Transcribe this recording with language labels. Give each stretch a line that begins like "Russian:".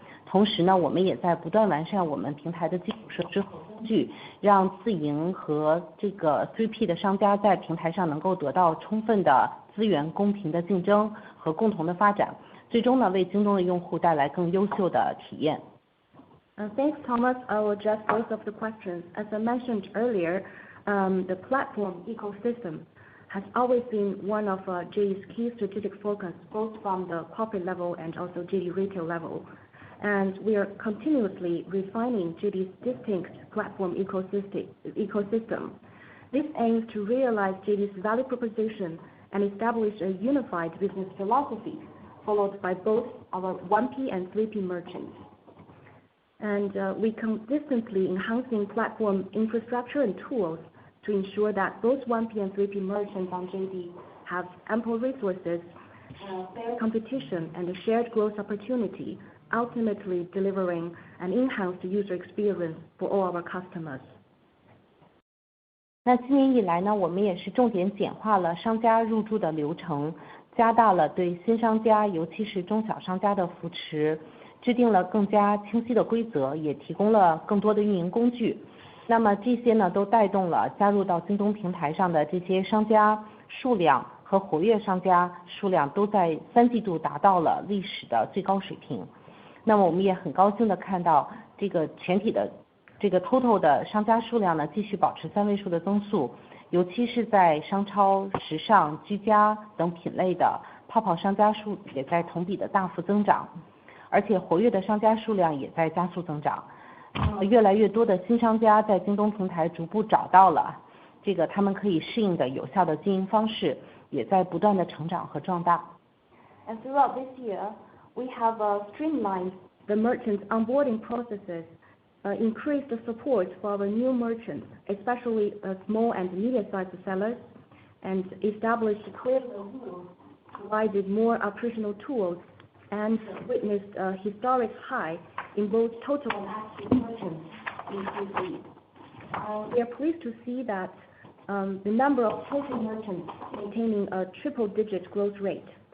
Chinese: 同时呢，我们也在不断完善我们平台的基础设施和工具，让自营和3P 的商家在平台上能够得到充分的资源、公平的竞争和共同的发展，最终呢，为京东的用户带来更优秀的体验。
English: Thanks, Thomas. I will address both of the questions. As I mentioned earlier, the platform ecosystem has always been one of JD's key strategic focus, both from the corporate level and also JD Retail level. And we are continuously refining JD's distinct platform ecosystem. This aims to realize JD's value proposition and establish a unified business philosophy, followed by both our 1P and 3P merchants. And we consistently enhancing platform infrastructure and tools to ensure that both 1P and 3P merchants on JD have ample resources, fair competition, and a shared growth opportunity, ultimately delivering an enhanced user experience for all our customers.
Chinese: 那今年以来呢，我们也是重点简化了商家入驻的流程，加大了对新商家，尤其是中小商家的扶持，制定了更加清晰的规则，也提供了更多的运营工具。那么这些呢，都带动了加入到京东平台上的这些商家数量和活跃商家数量都在3季度达到了历史的最高水平。那么我们也很高兴的看到这个全体的total 的商家数量呢继续保持3位数的增速，尤其是在商超、时尚、居家等品类的泡泡商家数也在同比的大幅增长，而且活跃的商家数量也在加速增长。越来越多的新商家在京东平台逐步找到了他们可以适应的有效的经营方式，也在不断的成长和壮大。
English: And throughout this year, we have streamlined the merchants' onboarding processes, increased the support for our new merchants, especially small and medium-sized sellers, and established clear rules, provided more operational tools, and witnessed a historic high in both total and active merchants in Q3. We are pleased to see that the number of total merchants maintaining a triple-digit growth rate.